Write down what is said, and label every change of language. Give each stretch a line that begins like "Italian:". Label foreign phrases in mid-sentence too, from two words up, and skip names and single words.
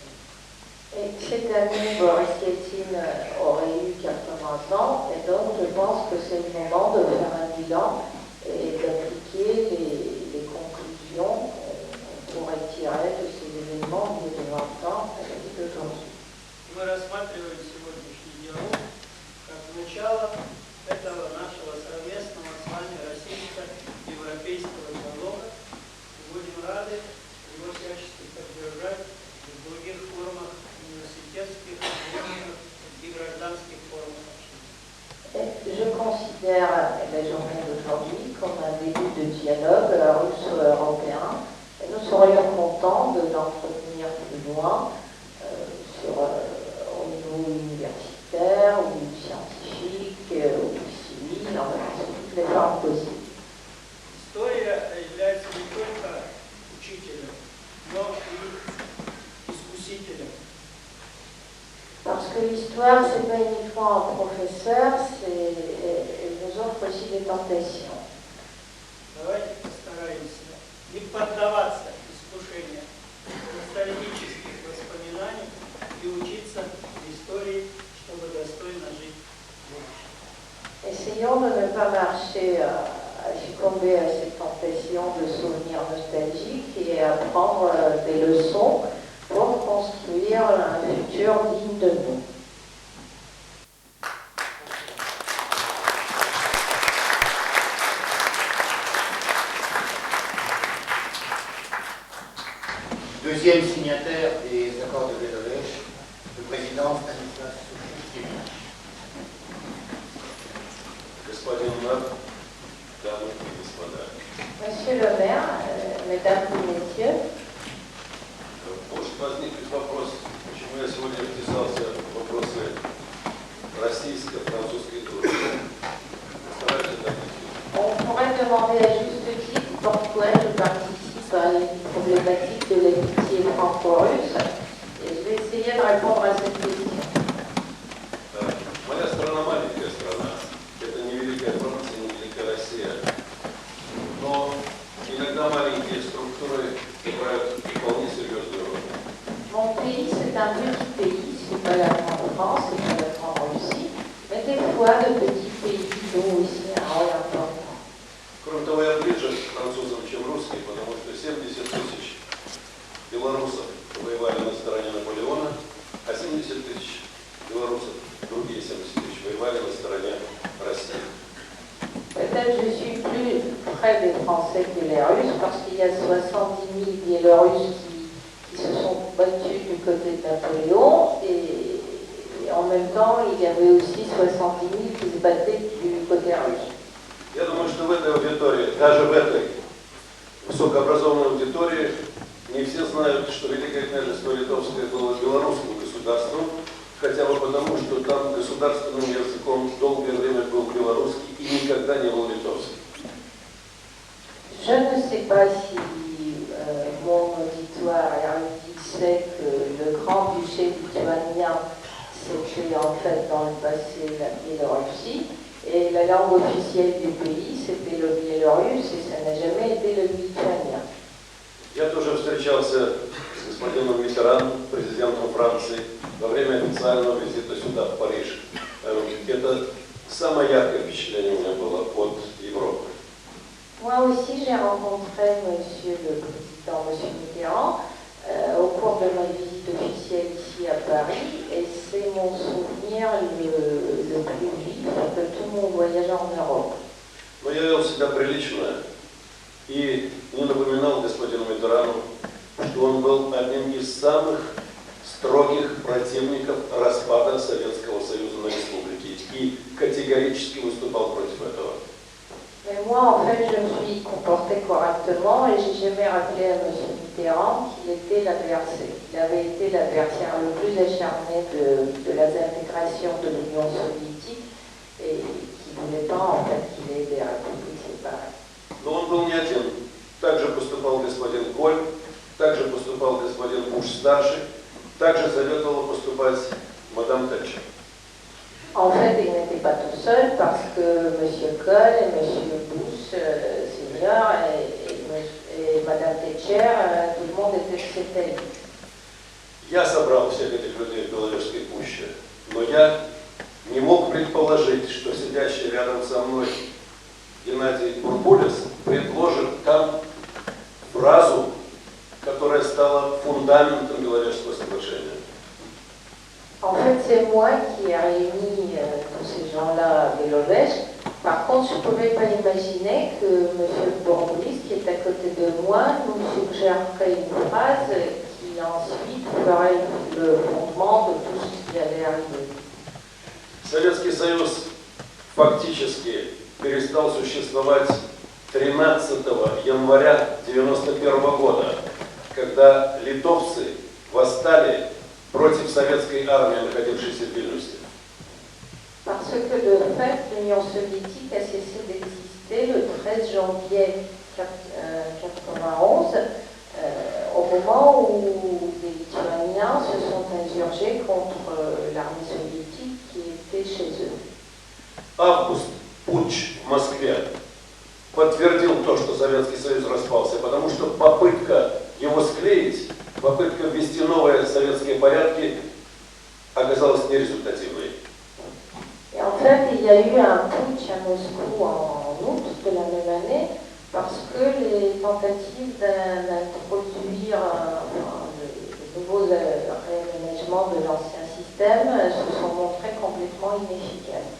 French: Et cette année, Boris Yeltsin aurait eu 80 ans, et donc je pense que c'est le moment de faire un bilan et d'appliquer les conclusions qu'on pourrait tirer de ces événements au bout de 20 ans à la vie d'aujourd'hui.
Russian: Мы рассматриваем сегодняшний диалог как начало этого нашего совместного с вами российско-европейского диалога. И будем рады его всячески поддержать в других формах университетских, научных и гражданских формах общения.
French: Je considère la journée d'aujourd'hui comme un début de dialogue russo-européen. Nous serions contents de l'entretenir plus loin au niveau universitaire ou scientifique ou civil, en toutes les formes possibles.
Russian: История является не только учителем, но и искусителем.
French: Parce que l'histoire, ce n'est pas uniquement un professeur, elle nous offre aussi des tentations.
Russian: Давайте постараемся не поддаваться искушению ностальгических воспоминаний и учиться истории, чтобы достойно жить в будущем.
French: Essayons de ne pas marcher à succomber à cette tentation de souvenirs nostalgiques et à prendre des leçons pour construire un futur digne de nous. Deuxième signataire des accords de Bélolèche, le président Stanislas Soukhievitch.
Russian: Господин мэр, дамы и господа.
French: Monsieur le maire, mesdames et messieurs,
Russian: Может возникнуть вопрос, почему я сегодня вписался в вопросы российско-французской дружбы. Постараюсь это объяснить.
French: on pourrait demander à juste titre pourquoi je participe à une problématique de l'amitié franco-russe et je vais essayer de répondre à cette question.
Russian: Моя страна маленькая страна. Это не великая Франция, не великая Россия. Но иногда маленькие структуры играют вполне серьезную роль.
French: Mon pays, c'est un petit pays, c'est pas la grande France, c'est pas la grande Russie, mais des fois, de petits pays jouent aussi un rôle important.
Russian: Кроме того, я ближе к французам, чем русские, потому что 70 тысяч белорусов воевали на стороне Наполеона, а 70 тысяч белорусов, другие 70 тысяч, воевали на стороне России.
French: Peut-être je suis plus près des Français que les Russes, parce qu'il y a 70 000 Biélorusses qui se sont battus du côté de Napoléon, et en même temps, il y avait aussi 70 000 qui se battaient du côté russe.
Russian: Я думаю, что в этой аудитории, даже в этой высокообразованной аудитории, не все знают, что Великое княжество Литовское было белорусским государством, хотя бы потому, что там государственным языком долгое время был белорусский и никогда не был литовский.
French: Je ne sais pas si mon auditoire érudit sait que le grand-duché lituanien, c'était en fait dans le passé la Biélorussie, et la langue officielle du pays, c'était le biélorusse, et ça n'a jamais été le lituanien.
Russian: Я тоже встречался с господином Миттераном, президентом Франции, во время официального визита сюда, в Париж. Это самое яркое впечатление у меня было от Европы.
French: Moi aussi, j'ai rencontré Monsieur le Président, Monsieur Mitterrand, au cours de ma visite officielle ici à Paris, et c'est mon souvenir le plus vif de tout mon voyage en Europe.
Russian: Но я вел себя прилично и не напоминал господину Миттерану, что он был одним из самых строгих противников распада Советского Союза на республики и категорически выступал против этого.
French: Mais moi, en fait, je me suis comporté correctement et j'ai jamais rappelé à M. Mitterrand qu'il était l'adversaire. Il avait été l'adversaire le plus acharné de la désintégration de l'Union soviétique et qui ne voulait pas, en fait, qu'il ait des républiques séparées.
Russian: Но он был не один. Так же поступал господин Коль, так же поступал господин Буш-старший, так же советовала поступать мадам Тэтчер.
French: En fait, il n'était pas tout seul parce que M. Kohl et M. Bush senior et Mme Thatcher, tout le monde était de cet avis.
Russian: Я собрал всех этих людей в Беловежской пуще, но я не мог предположить, что сидящий рядом со мной Геннадий Бурбулис предложит там фразу, которая стала фундаментом Беловежского соглашения.
French: En fait, c'est moi qui ai réuni tous ces gens-là à Belovège. Par contre, je ne pouvais pas imaginer que M. Bourboullis, qui est à côté de moi, nous suggérerait une phrase qui ensuite ferait le fondement de tout ce qui allait arriver.
Russian: Советский Союз фактически перестал существовать 13 января 1991 года, когда литовцы восстали против советской армии, находившейся в Вильнюсе.
French: Parce que de fait, l'Union soviétique a cessé d'exister le 13 janvier 1991, au moment où les Lituaniens se sont insurgés contre l'armée soviétique qui était chez eux.
Russian: Август, путч в Москве, подтвердил то, что Советский Союз распался, потому что попытка его склеить, попытка ввести новые советские порядки оказалась нерезультативной.
French: Et en fait, il y a eu un putsch à Moscou en août de la même année parce que les tentatives d'introduire de nouveaux réaménagements de l'ancien système se sont montrées complètement inefficaces.